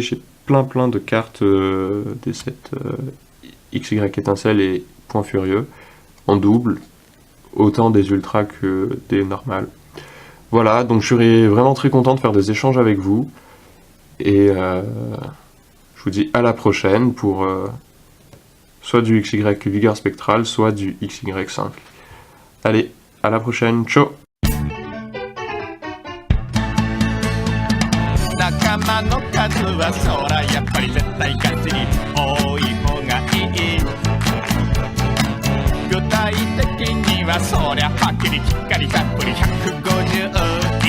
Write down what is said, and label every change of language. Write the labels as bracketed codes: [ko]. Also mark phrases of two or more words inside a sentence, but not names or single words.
[fr] J'ai plein de cartes des sets XY étincelle et Point Furieux en double, autant des ultras que des normales. Voilà, donc je serais vraiment très content de faire des échanges avec vous. Et je vous dis à la prochaine pour soit du XY Vigueur Spectral, soit du XY5. Allez, à la prochaine, ciao! [ja] 仲間の数はそらやっぱり絶対勝ちに多い方がいい具体的にはそりゃはっきりきっかりたっぷり150